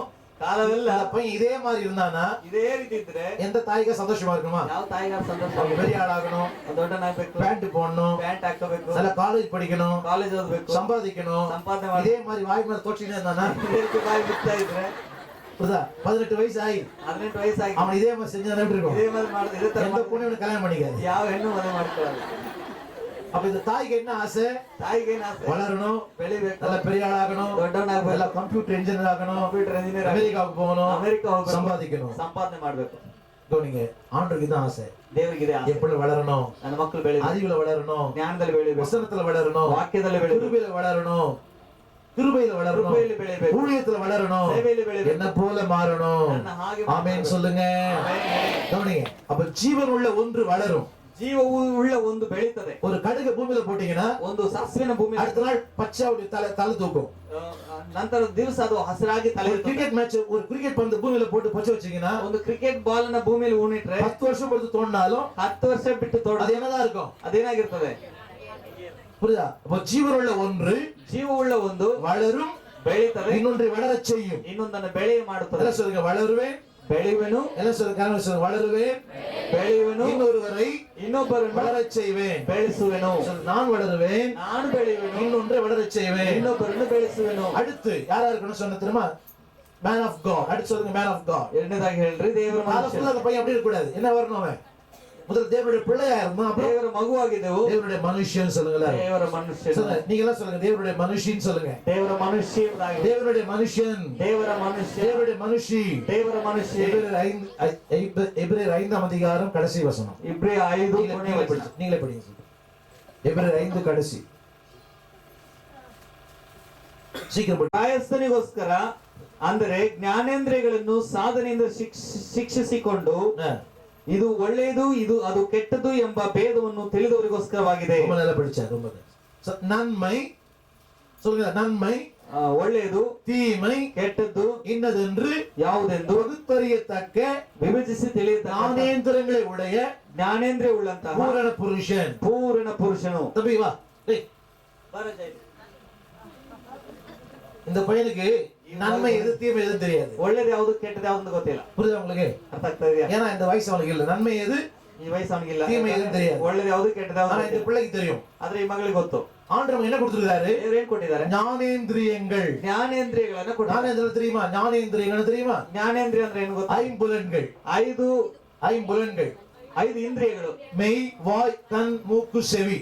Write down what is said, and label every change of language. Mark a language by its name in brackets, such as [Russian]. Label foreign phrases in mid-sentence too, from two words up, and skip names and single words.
[Kannada] ಕಾಲವೆಲ್ಲ [Tamil] அந்த பையன் இதே மாதிரி இருந்தானா [Kannada] ಇದೇ ರೀತಿ ಇದ್ರೆ [Tamil] எந்த தாய்க்கா சந்தோஷமா இருக்குமா? [Kannada] ಯಾವ ತಾಯಿಗಾರ ಸಂತೋಷ? [Tamil] அவங்க பெரிய ஆளாகணும், [Kannada] ದೊಡ್ಡನಾಗ್ಬೇಕು, [Tamil] பேண்ட் போடணும், [Kannada] ಪ್ಯಾಂಟ್ ಹಾಕೋಬೇಕು, [Tamil] நல்ல காலேஜ் படிக்கணும், [Kannada] ಕಾಲೇಜ್ ಓದ್ಬೇಕು, [Tamil] சம்பாதிக்கணும். [Kannada] ಸಂಪಾದನೆ ಮಾಡಿ [Tamil] இதே மாதிரி வாய் மேல தோற்றினே இருந்தானா? [Kannada] ಇದೇ ರೀತಿ ಬಾಯಿ ಬಿಡ್ತಾ ಇದ್ರೆ [Tamil] புரியுதா? 18 வயசு ஆகி [Kannada] 18 ವಯಸ್ಸಾಗಿ [Tamil] அவன் இதே மாதிரி செஞ்சா எப்படி இருக்கும்? [Kannada] ಇದೇ மாதிரி ಮಾಡಿದ್ರೆ ಇದೇ ತರ [Tamil] எந்த பொண்ணு கல்யாணம் பண்ணிக்காது. [Kannada] ಯಾವ ಹೆಣ್ಣು ಮದುವೆ ಮಾಡ್ಕೊಳ್ಳಲ್ಲ. [Tamil] அப்ப இந்த தாய்க்கு என்ன ஆசை? [Kannada] ತಾಯಿಗೆ ಏನ್ ಆಸೆ? [Tamil] வளரணும், [Kannada] ಬೆಳಿಬೇಕು, [Tamil] நல்ல பெரிய ஆளாகணும், [Kannada] ದೊಡ್ಡವನಾಗಬೇಕು, [Tamil] நல்ல கம்ப்யூட்டர் இன்ஜினியர் ஆகணும், [Kannada] ಕಂಪ್ಯೂಟರ್ ಇಂಜಿನಿಯರ್, [Tamil] அமெரிக்காவுக்கு போகணும், [Kannada] ಅಮೆರಿಕಾ ಹೋಗ್ಬೇಕು, [Tamil] சம்பாதிக்கணும். [Kannada] ಸಂಪಾದನೆ ಮಾಡ್ಬೇಕು. [Tamil] கவனிங்க, ஆண்டவருக்கு தான் ஆசை. [Kannada] ದೇವರಿಗೆ ಆಸೆ. [Tamil] எப்படி வளரணும்? [Kannada] ನನ್ನ ಮಕ್ಕಳು ಬೆಳಿಬೇಕು, [Tamil] அறிவுல வளரணும், [Kannada] ಜ್ಞಾನದಲ್ಲಿ ಬೆಳಿಬೇಕು, [Tamil] வசனத்துல வளரணும், [Kannada] ವಾಕ್ಯದಲ್ಲಿ ಬೆಳಿಬೇಕು, [Tamil] கிருபையில வளரணும், கிருபையில வளரணும், [Kannada] ಕೃಪೆಯಲ್ಲಿ ಬೆಳಿಬೇಕು, [Tamil] ஊழியத்துல வளரணும், [Kannada] ಸೇವೆಯಲ್ಲಿ ಬೆಳಿಬೇಕು, [Tamil] என்ன போல மாறணும். [Kannada] ನನ್ನ ಹಾಗೆ [Tamil] ஆமென் [Kannada] ಮಾಡಬೇಕು. [Tamil] சொல்லுங்க. கவனிங்க, அப்ப ஜீவன் உள்ள ஒன்று வளரும். [Kannada] ಜೀವವು ಉಳ್ಳ ಒಂದು ಬೆಳೀತದೆ. [Tamil] ஒரு கடுகு பூமியில போட்டீங்கன்னா [Kannada] ಒಂದು ಸಾಸಿವೆನ ಭೂಮಿ [Tamil] அடுத்த நாள் பச்சை அப்படி தலை தூக்கும். [Kannada] ನಂತರ ದಿವಸ ಅದು ಹಸಿರಾಗಿ ತಲೆ [Tamil] ஒரு கிரிக்கெட் மேட்ச், ஒரு கிரிக்கெட் பந்து பூமியில போட்டு பச்சை வச்சீங்கன்னா [Kannada] ಒಂದು ಕ್ರಿಕೆಟ್ ಬಾಲ್ ನ ಭೂಮಿಯಲ್ಲಿ ಉಣಿಟ್ರೆ [Tamil] 10 வருஷம் பொறுத்து தோண்டினாலும் [Kannada] 10 ವರ್ಷ ಬಿಟ್ಟು ತೋಡ [Tamil] அது என்னதான் இருக்கும்? [Kannada] ಅದೇನಾಗಿರ್ತದೆ? [Tamil] புரியுதா? அப்ப ஜீவனுள்ள ஒன்று [Kannada] ಜೀವವುಳ್ಳ ಒಂದು [Tamil] வளரும், [Kannada] ಬೆಳೀತದೆ, [Tamil] இன்னொன்றை வளரச் செய்யும். [Kannada] ಇನ್ನೊಂದನ್ನು ಬೆಳೆಯ ಮಾಡುತ್ತದೆ. [Tamil] எல்லாம் சொல்லுங்க, வளருவேன். [Kannada] ಬೆಳೆಯುವೆನು, [Tamil] எல்லாம் சொல்லுங்க, கனவு சொல்லுங்க, வளருவேன். [Kannada] ಬೆಳೆಯುವೆನು, [Tamil] இன்னொருவரை [Kannada] ಇನ್ನೊಬ್ಬರನ್ನು [Tamil] வளரச் செய்வேன். [Kannada] ಬೆಳೆಸುವೆನು. [Tamil] சொல்லு, நான் வளருவேன், [Kannada] ನಾನು ಬೆಳೆಯುವೆನು, [Tamil] இன்னொன்றை வளரச் செய்வேன். [Kannada] ಇನ್ನೊಬ್ಬರನ್ನು ಬೆಳೆಸುವೆನು. [Tamil] அடுத்து யாரா இருக்கணும் சொன்ன தெரியுமா? [English] man of God. [Tamil] அடுத்து சொல்லுங்க, [English] man of God. [Kannada] ಎರಡನೇದಾಗಿ ಹೇಳ್ರಿ, ದೇವರ ಮನುಷ್ಯ. [Tamil] அந்த பையன் அப்படி இருக்க கூடாது. என்ன வரணும் அவன்? முதல்ல தேவனுடைய பிள்ளையா இருந்தா, அப்புறம் [Kannada] ದೇವರ ಮಗುವಾಗಿದ್ದೆವು, [Tamil] தேவனுடைய மனுஷன் சொல்லுங்களேன். [Kannada] ದೇವರ ಮನುಷ್ಯ. [Tamil] சொல்லுங்க, நீங்க எல்லாம் சொல்லுங்க, தேவனுடைய மனுஷின்னு சொல்லுங்க. [Kannada] ದೇವರ ಮನುಷ್ಯ, [Tamil] தேவனுடைய மனுஷன், [Kannada] ದೇವರ ಮನುಷ್ಯ, [Tamil] தேவனுடைய மனுஷி. [Kannada] ದೇವರ ಮನುಷ್ಯ. [Tamil] எபிரேயர் 5ஆம் அதிகாரம் கடைசி வசனம். [Kannada] ಇಬ್ರೇ 5 ಕೊನೆ ವಚನ. [Tamil] நீங்களே படிங்க. எபிரேயர் 5 கடைசி. சீக்கிரம் படி. [Kannada] ಕಾಯಸ್ಥನಿಗೋಸ್ಕರ ಅಂದರೆ ಜ್ಞಾನೇಂದ್ರಿಯಗಳನ್ನು ಸಾಧನೆಯಿಂದ ಶಿಕ್ಷಿಸಿಕೊಂಡು ಇದು ಒಳ್ಳೆಯದು, ಇದು ಅದು ಕೆಟ್ಟದು ಎಂಬ ಭೇದವನ್ನು ತಿಳಿದವರಿಗೋಸ್ಕರವಾಗಿದೆ. [Tamil] ரொம்ப நல்லா படிச்சாரு, ரொம்ப நன்மை சொல்லுங்க, நன்மை [Kannada] ಒಳ್ಳೆಯದು, [Tamil] தீமை [Kannada] ಕೆಟ್ಟದ್ದು [Tamil] இன்னதென்று [Kannada] ಯಾವುದೆಂದು [Tamil] பகுத்தறியத்தக்க [Kannada] ವಿಭಜಿಸಿ ತಿಳಿಯತಕ್ಕ [Tamil] ஞானேந்திரங்களை உடைய [Kannada] ಜ್ಞಾನೇಂದ್ರಿಯ ಉಳ್ಳಂತಹ [Tamil] பூரண புருஷன். [Kannada] ಪೂರ್ಣ ಪುರುಷನು. [Tamil] தம்பி வா, டேய் இந்த பையனுக்கு நன்மை எது தீமை எதுன்னு தெரியாது. [Kannada] ಒಳ್ಳೇದು ಯಾವುದು ಕೆಟ್ಟದ್ದು ಯಾವುದು ಅಂತ ಗೊತ್ತಿಲ್ಲ. [Tamil] புரியுதா உங்களுக்கு? [Kannada] ಅರ್ಥ ಆಗ್ತಾ ಇದೆಯಾ? [Tamil] ஏன்னா இந்த வயசு அவனுக்கு இல்ல. நன்மை எது [Kannada] ಈ ವಯಸ್ಸು ಅವನಿಗಿಲ್ಲ, [Tamil] தீமை எதுன்னு தெரியாது. [Kannada] ಒಳ್ಳೇದು ಯಾವುದು ಕೆಟ್ಟದ್ದು [Tamil] ஆனா [Kannada] ಯಾವುದು [Tamil] இந்த பிள்ளைக்கு தெரியும். [Kannada] ಆದ್ರೆ ಈ ಮಗಳಿಗೆ ಗೊತ್ತು. [Tamil] ஆண்டவன் என்ன கொடுத்திருக்காரு? [Kannada] ದೇವರು ಏನ್ ಕೊಟ್ಟಿದ್ದಾರೆ? [Tamil] ஞானேந்திரியங்கள். [Kannada] ಜ್ಞಾನೇಂದ್ರಿಯಗಳನ್ನ ಕೊಟ್ಟಿದ್ದಾರೆ. [Tamil] ஞானேந்திரம் தெரியுமா? ஞானேந்திரியங்கள் தெரியுமா? [Kannada] ಜ್ಞಾನೇಂದ್ರಿಯ ಅಂದ್ರೆ ಏನು ಗೊತ್ತಾ? [Tamil] ஐம்புலன்கள். ஐம்புலன்கள். [Kannada] 5 ಇಂದ್ರಿಯಗಳು. [Tamil] மெய், வாய், கண், மூக்கு, செவி.